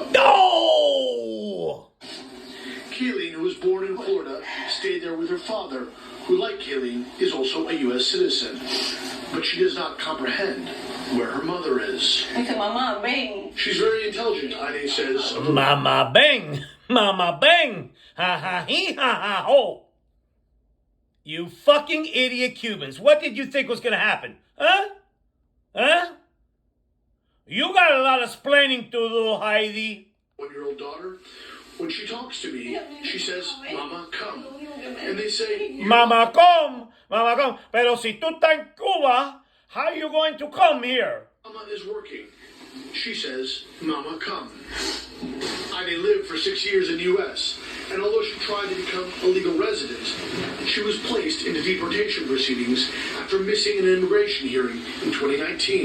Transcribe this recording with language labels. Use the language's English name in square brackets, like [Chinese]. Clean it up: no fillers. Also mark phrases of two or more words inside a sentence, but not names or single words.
[English] No! Kaylee, who was born in Florida, stayed there with her father, who, like Kaylee, is also a U.S. citizen. But she does not comprehend where her mother is. Mama, bang. She's very intelligent, Ida says. Mama bang. Mama bang. Ha ha he ha ha ho. You fucking idiot Cubans. What did you think was going to happen? Huh? Huh? You got a lot of explaining to do, Heidi. 1-year-old daughter, when she talks to me, she says, Mama, come. And they say, Mama, come. Mama, come. [Spanish] Pero si tú estás en Cuba, [English] how are you going to come here? Mama is working. She says, Mama, come. Ida lived for 6 years in the U.S., and although she tried to become a legal resident, she was placed into deportation proceedings after missing an immigration hearing in 2019.